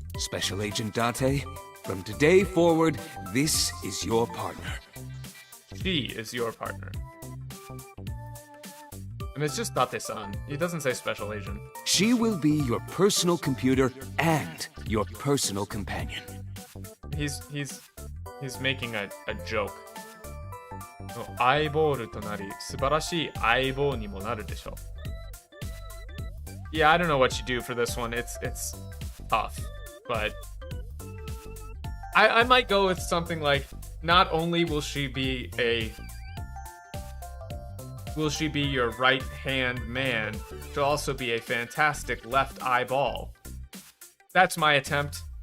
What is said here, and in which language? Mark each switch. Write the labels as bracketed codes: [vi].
[en] Special Agent Date, from today forward, this is your partner. She is your partner. And it's just Date-san. He doesn't say special agent. She will be your personal computer and your personal companion. He's making a joke. [ja] アイボールとなり、素晴らしい相棒にもなるでしょう。 [en] Yeah, I don't know what you do for this one. It's tough, but I might go with something like, not only will she be your right-hand man, she'll also be a fantastic left eyeball. That's my attempt.